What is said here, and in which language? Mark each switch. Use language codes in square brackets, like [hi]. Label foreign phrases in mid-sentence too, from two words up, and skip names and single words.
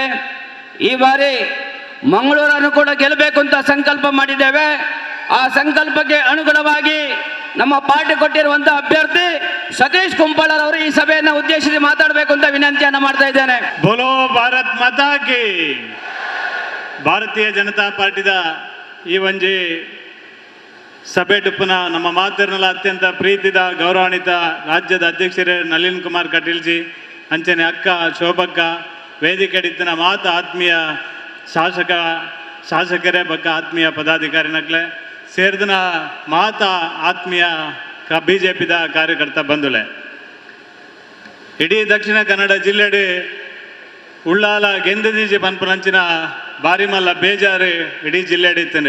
[kn] ಈ ಬಾರಿ ಮಂಗಳೂರನ್ನು ಕೂಡ ಗೆಲ್ಲಬೇಕು ಅಂತ ಸಂಕಲ್ಪ ಮಾಡಿದ್ದೇವೆ. ಆ ಸಂಕಲ್ಪಕ್ಕೆ ಅನುಗುಣವಾಗಿ ನಮ್ಮ ಪಾರ್ಟಿ ಕೊಟ್ಟಿರುವಂತಹ ಅಭ್ಯರ್ಥಿ ಸತೀಶ್ ಕುಂಪಳರ್ ಅವರು ಈ ಸಭೆಯನ್ನು ಉದ್ದೇಶಿಸಿ ಮಾತಾಡಬೇಕು ಅಂತ ವಿನಂತಿಯನ್ನು ಮಾಡ್ತಾ ಇದ್ದೇನೆ. [hi] बोलो भारत माता की. [tcy] ಭಾರತೀಯ ಜನತಾ ಪಾರ್ಟಿದ ಈ ಒಂಜಿ ಸಭೆ ಟುಪ್ಪುನ ನಮ್ಮ ಮಾತಿರ್ನಲ ಅತ್ಯಂತ ಪ್ರೀತಿದ ಗೌರವಾನ್ವಿತ ರಾಜ್ಯದ ಅಧ್ಯಕ್ಷರೇ ನಳಿನ್ ಕುಮಾರ್ ಕಟೀಲ್ಜಿ, ಅಂಚನೆ ಅಕ್ಕ ಶೋಭಕ್ಕ, ವೇದಿಕೆ ಇತ್ತಿನ ಮಾತ ಆತ್ಮೀಯ ಶಾಸಕರೇ ಬಕ್ಕ ಆತ್ಮೀಯ ಪದಾಧಿಕಾರಿನಕ್ಲೆ ಸೇರಿದನ ಮಾತ ಆತ್ಮೀಯ BJPದ ಕಾರ್ಯಕರ್ತ ಬಂಧುಲೆ, ಇಡೀ ದಕ್ಷಿಣ ಕನ್ನಡ ಜಿಲ್ಲೆಡಿ ಉಳ್ಳಾಲ ಗೆಂದದೀಜಿ ಪನ್ಪನಂಚಿನ ಬಾರಿ ಮಲ್ಲ ಬೇಜಾರು ಇಡೀ ಜಿಲ್ಲೆ ಹಿಡಿತೇನೆ.